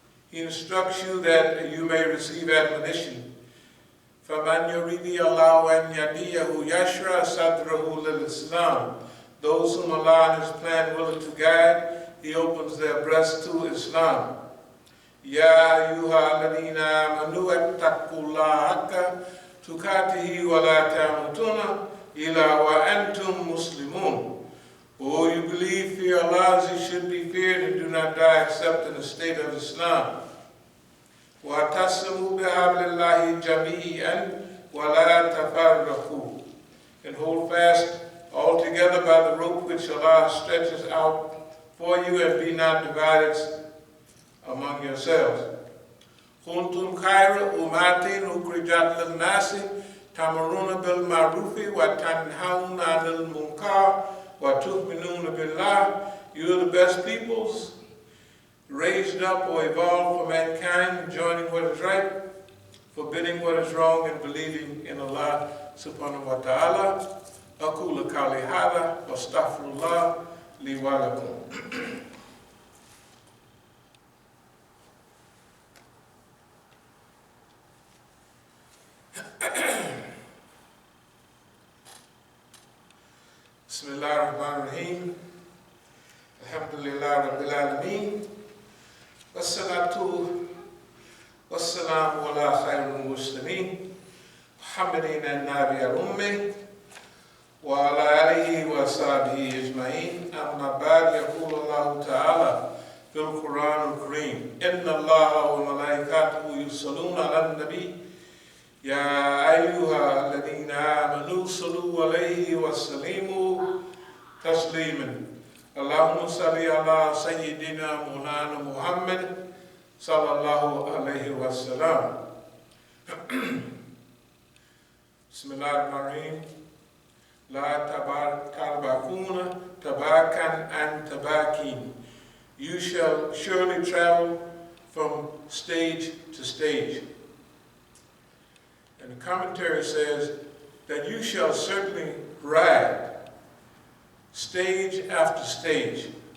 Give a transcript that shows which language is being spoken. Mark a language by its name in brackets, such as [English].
[English] He instructs you that you may receive admonition. [Arabic] فَمَنْ يُرِيدِ اللَّهُ أَنْ يَهْدِيَهُ يَشْرَحْ صَدْرَهُ لِلْإِسْلَامِ. [English] Those whom Allah in His plan willing to guide, He opens their breast to Islam. [Arabic] يا أيها الذين آمنوا اتقوا الله حق تقاته ولا تموتن إلا وأنتم مسلمون. [English] O you believe, fear Allah as he should be feared, and do not die except in the state of Islam. [Arabic] وَاعْتَصِمُوا بِحَبْلِ اللَّهِ جَمِيعًا وَلَا تَفَرَّقُوا. [English] And hold fast altogether by the rope which Allah stretches out for you, and be not divided among yourselves. [Arabic] كُنْتُمْ خَيْرَ أُمَّةٍ أُخْرِجَتْ لِلنَّاسِ تَأْمُرُونَ بِالْمَعْرُوفِ وَتَنْهَوْنَ عَنِ الْمُنكَرِ وَتُؤْمِنُونَ بِاللَّهِ. [English] You are the best peoples, raised up or evolved for mankind, joining what is right, forbidding what is wrong, and believing in Allah subhanahu wa ta'ala. [Arabic] أقول قولي هذا واستغفر الله لي ولكم. بسم الله الرحمن الرحيم. الحمد لله رب العالمين. والصلاة والسلام على خير المرسلين محمد النبي الأمي وعلى آله وصحبه أجمعين. أما بعد، يقول الله تعالى في القرآن الكريم: إن الله وملائكته يصلون على النبي يا أيها الذين آمنوا صلوا عليه وسلموا تسليما. اللهم صل على سيدنا مولانا محمد صلى الله عليه وسلم. بسم الله الرحمن الرحيم. لا تباكون tabakan and tabakin. [English] You shall surely travel from stage to stage. And the commentary says that you shall certainly ride stage after stage.